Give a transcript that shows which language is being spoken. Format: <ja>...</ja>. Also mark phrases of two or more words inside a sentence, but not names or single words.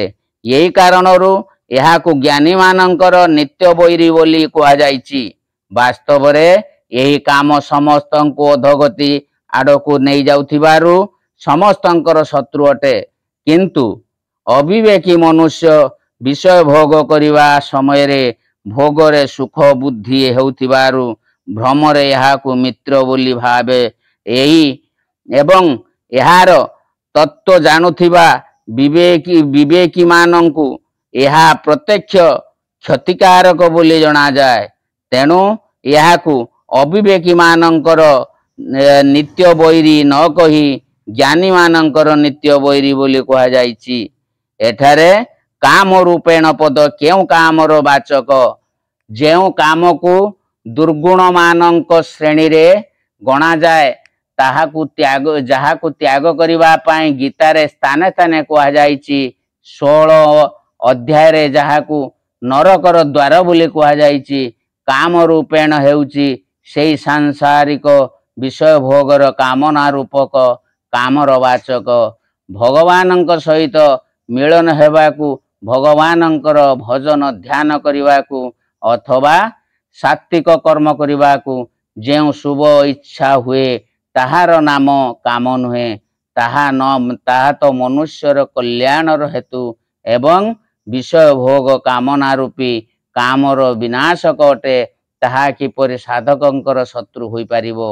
<or>ଏହି କାରଣରୁ ଏହାକୁ ଜ୍ଞାନୀ ମାନଙ୍କର ନିତ୍ୟ ବୈରୀ ବୋଲି କୁହା ଯାଇଛି। ବାସ୍ତବ ରେ ଏହି କାମ ସମସ୍ତଙ୍କୁ ଅଧୋଗତି ଆଡ଼କୁ ନେଇ ଯାଉଥିବାରୁ ସମସ୍ତଙ୍କର ଶତ୍ରୁ ଅଟେ। କିନ୍ତୁ ଅବିବେକୀ ମନୁଷ୍ୟ ବିଷୟ ଭୋଗ କରିବା ସମୟ ରେ ଭୋଗରେ ସୁଖ ବୁଦ୍ଧି ହେଉଥିବାରୁ ଭ୍ରମରେ ଏହାକୁ ମିତ୍ର ବୋଲି ଭାବେ ଏହି ଏବଂ ଏହାର ତତ୍ତ୍ୱ ଜାଣୁଥିବା ବିବେକୀ ମାନଙ୍କୁ ଏହା ପ୍ରତ୍ୟକ୍ଷ କ୍ଷତିକାରକ ବୋଲି ଜଣା ଯାଏ। ତେଣୁ ଏହାକୁ ଅବିବେକୀ ମାନଙ୍କର ନିତ୍ୟ ବୈରୀ ନ କହି ଜ୍ଞାନୀ ମାନଙ୍କର ନିତ୍ୟ ବୈରୀ ବୋଲି କୁହା ଯାଇଛି। ଏଠାରେ କାମ ରୂପେଣ ପଦ କେଉଁ କାମର ବାଚକ ଯେଉଁ କାମକୁ ଦୁର୍ଗୁଣ ମାନଙ୍କ ଶ୍ରେଣୀ ରେ ଗଣା ଯାଏ ତାହାକୁ ତ୍ୟାଗ ଯାହାକୁ ତ୍ୟାଗ କରିବା ପାଇଁ ଗୀତାରେ ସ୍ଥାନେ ସ୍ଥାନେ କୁହା ଯାଇଛି। 16 ଅଧ୍ୟାୟ ରେ ଯାହାକୁ ନରକର ଦ୍ୱାର ବୋଲି କୁହା ଯାଇଛି। କାମ ରୂପେଣ ହେଉଛି ସେଇ ସାଂସାରିକ ବିଷୟ ଭୋଗର କାମନା ରୂପକ କାମର ବାଚକ ଭଗବାନଙ୍କ ସହିତ ମିଳନ ହେବାକୁ ଭଗବାନଙ୍କର ଭଜନ ଧ୍ୟାନ କରିବାକୁ ଅଥବା ସାତ୍ତ୍ୱିକ କର୍ମ କରିବାକୁ ଯେଉଁ ଶୁଭ ଇଚ୍ଛା ହୁଏ ତାହାର ନାମ କାମ ନୁହେଁ ତାହା ତ ମନୁଷ୍ୟର କଲ୍ୟାଣର ହେତୁ ଏବଂ ବିଷୟ ଭୋଗ କାମନା ରୂପୀ କାମର ବିନାଶକ ଅଟେ ତାହା କିପରି ସାଧକଙ୍କର ଶତ୍ରୁ ହୋଇ ପାରିବ।</or>